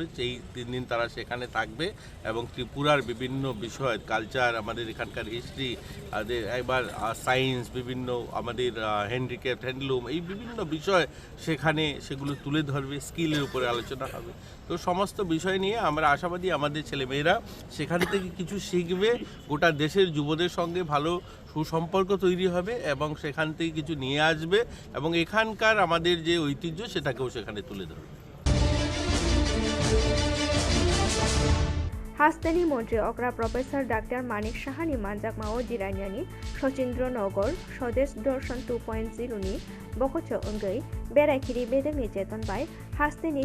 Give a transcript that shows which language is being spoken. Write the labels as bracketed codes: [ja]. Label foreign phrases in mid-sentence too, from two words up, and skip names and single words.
[bn] সেই 3 দিন তারা সেখানে থাকবে এবং ত্রিপুরার বিভিন্ন বিষয়, কালচার, আমাদের এখানকার হিস্ট্রি, এবার সায়েন্স, বিভিন্ন আমাদের [en] handicraft, handloom, [bn] এই বিভিন্ন বিষয় সেখানে সেগুলো তুলে ধরবে, স্কিলের উপরে আলোচনা হবে। তো সমস্ত বিষয় নিয়ে আমরা আশাবাদী আমাদের ছেলেমেয়েরা সেখান থেকে কিছু শিখবে, গোটা দেশের যুবদের সঙ্গে ভালো সুসম্পর্ক তৈরি হবে এবং সেখান থেকে কিছু নিয়ে আসবে এবং এখানকার আমাদের যে ঐতিহ্য সেটাকেও সেখানে তুলে ধরবে। [trp] हास्तेनि मन्त्री अक्रा प्रोफेसर डाक्टर मानिक साहानि मानजाकमाव जिरायनानि सचिन्द्रनगर स्वदेश दर्शन 2.0 नि बखोचो ओंगै बेरायखिरि बेदेगनि चेतन बाय हास्तेनि